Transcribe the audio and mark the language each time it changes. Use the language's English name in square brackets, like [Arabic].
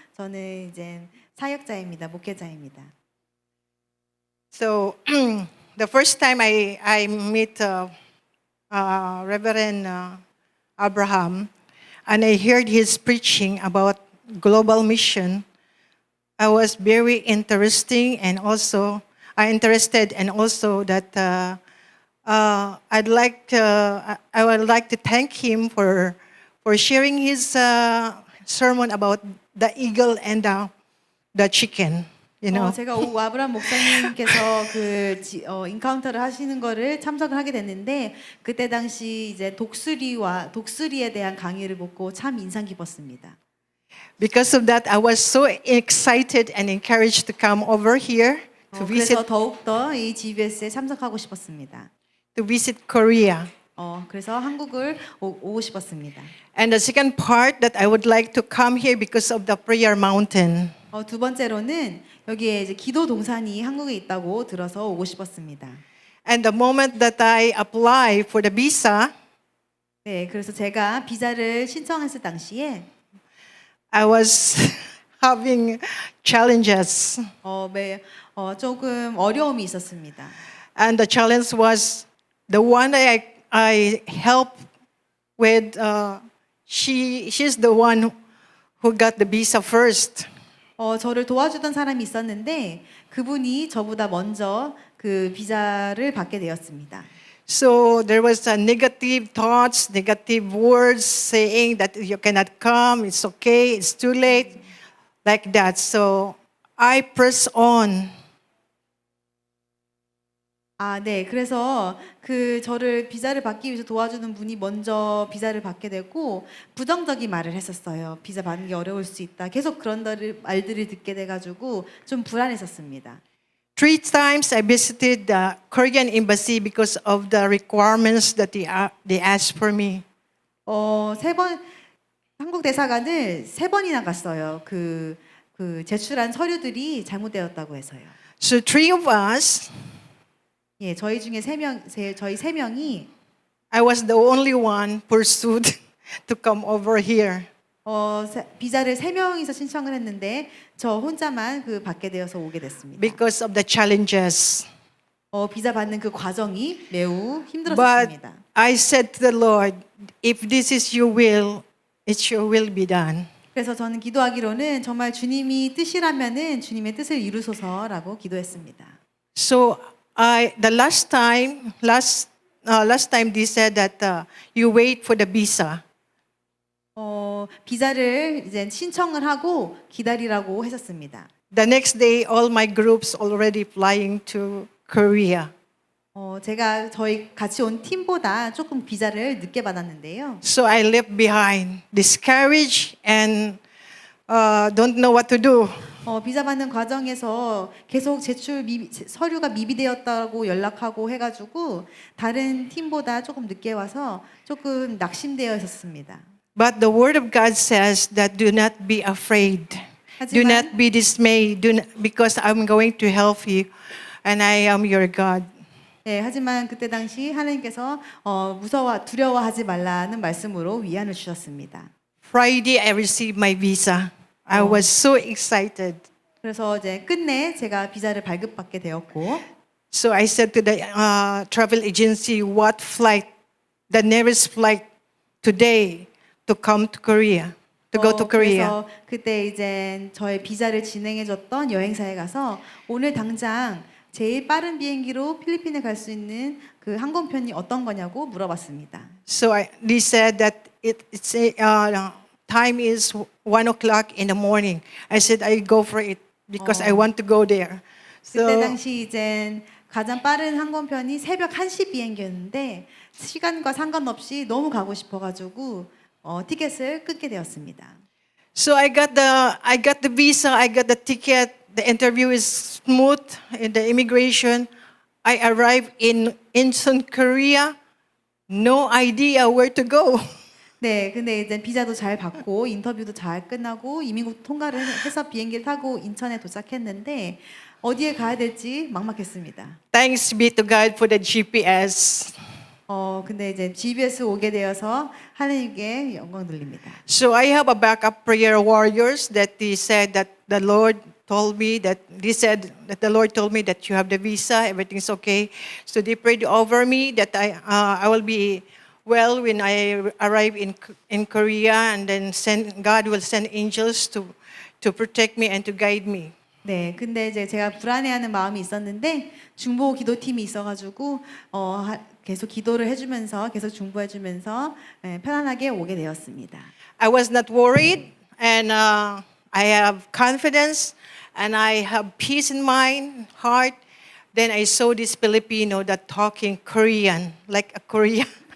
[Korean] 저는 이제 사역자입니다. 목회자입니다. [English] So the first time I meet Reverend Abraham, and I heard his preaching about global mission, I was very interested, and also that I would like to thank him for sharing his sermon about the eagle and the chicken. [Korean] 제가 아브라함 목사님께서 그 인카운터를 하시는 거를 참석을 하게 됐는데 그때 당시 이제 독수리에 대한 강의를 보고 참 인상 깊었습니다. [English] Because of that, I was so excited and encouraged to come over here to visit. [Korean] 그래서 더욱더 이 GBS에 참석하고 싶었습니다. [English] To visit Korea. [Korean] 그래서 한국을 오고 싶었습니다. [English] And the second part that I would like to come here because of the prayer mountain. [Korean] 두 번째로는 여기에 이제 기도 동산이 한국에 있다고 들어서 오고 싶었습니다. [English] And the moment that I apply for the visa, [Korean] 네, 그래서 제가 비자를 신청했을 당시에 [English] I was having challenges. [Korean] 조금 어려움이 있었습니다. [English] And the challenge was the one that I helped with. She's the one who got the visa first. [Korean] 저를 도와주던 사람이 있었는데 그분이 저보다 먼저 그 비자를 받게 되었습니다. [English] So there was negative thoughts, negative words saying that you cannot come, it's okay, it's too late, like that. So I press on. [Korean] 아, 네. 그래서 그 저를 비자를 받기 위해서 도와주는 분이 먼저 비자를 받게 되고 부정적인 말을 했었어요. 비자 받는 게 어려울 수 있다. 계속 그런 말들을 듣게 돼가지고 좀 불안했었습니다. [English] 3 times I visited the Korean embassy because of the requirements that they asked for me. [Korean] 세 번 한국 대사관을 3번이나 갔어요. 그 제출한 서류들이 잘못되었다고 해서요. [English] So 3 of us, [Korean] 예, 저희 중에 저희 3명이 [English] I was the only one pursued to come over here. [Korean] 비자를 3명이서 신청을 했는데 저 혼자만 받게 되어서 오게 됐습니다. [English] Because of the challenges. [Korean] 비자 받는 그 과정이 매우 [English] But [Korean] 힘들었습니다. [English] I said to the Lord, if this is your will, it's your will be done. [Korean] 그래서 저는 기도하기로는 정말 주님이 뜻이라면은 주님의 뜻을 이루소서라고 기도했습니다. [English] So the last time they said that you wait for the visa. [Korean] 비자를 이제 신청을 하고 기다리라고 했었습니다. [English] The next day, all my groups already flying to Korea. [Korean] 제가 저희 같이 온 팀보다 조금 비자를 늦게 받았는데요. So I left behind, discouraged and don't know what to do. 비자 받는 과정에서 계속 서류가 미비되었다고 연락하고 해가지고 다른 팀보다 조금 늦게 와서 조금 낙심되어 있었습니다. [English] But the word of God says that do not be afraid. Do not be dismayed because I'm going to help you and I am your God. [Korean] 네, 하지만 그때 당시 하나님께서 두려워하지 말라는 말씀으로 위안을 주셨습니다. [English] Friday I received my visa. I was so excited. [Korean] 그래서 이제 끝내 제가 비자를 발급받게 되었고, [English] So I said to the travel agency, what flight, the nearest flight today to come to Korea, to go to Korea. [Korean] 그래서 그때 이제 저의 비자를 진행해줬던 여행사에 가서 오늘 당장 제일 빠른 비행기로 필리핀에 갈 수 있는 그 항공편이 어떤 거냐고 물어봤습니다. [English] So they said that it's time is 1 o'clock in the morning. I said I go for it because I want to go there. [Korean] 그때 [English] So [Korean] 당시 이제 가장 빠른 항공편이 새벽 1시 비행기였는데 시간과 상관없이 너무 가고 싶어가지고 티켓을 끊게 되었습니다. [English] So I got the visa, I got the ticket. The interview is smooth in the immigration. I arrived in Incheon, Korea. No idea where to go. [Korean] 네, 근데 이제 비자도 잘 받고 인터뷰도 잘 끝나고 이민국 통과를 해서 비행기를 타고 인천에 도착했는데 어디에 가야 될지 막막했습니다. [English] Thanks be to God for the GPS. [Korean] 근데 이제 GBS 오게 되어서 하나님께 영광 돌립니다. [English] So I have a backup prayer warriors that they said that the Lord told me that the Lord told me that you have the visa, everything's okay. So they prayed over me that I will be well when I arrive in Korea, and then God will send angels to protect me and to guide me. [Korean] 네, 근데 이제 제가 불안해하는 마음이 있었는데 중보 기도팀이 있어가지고 계속 기도를 해주면서 계속 중보해주면서 편안하게 오게 되었습니다. [English] I was not worried, and I have confidence, and I have peace in my heart. Then I saw this Filipino that talking Korean, like a Korean.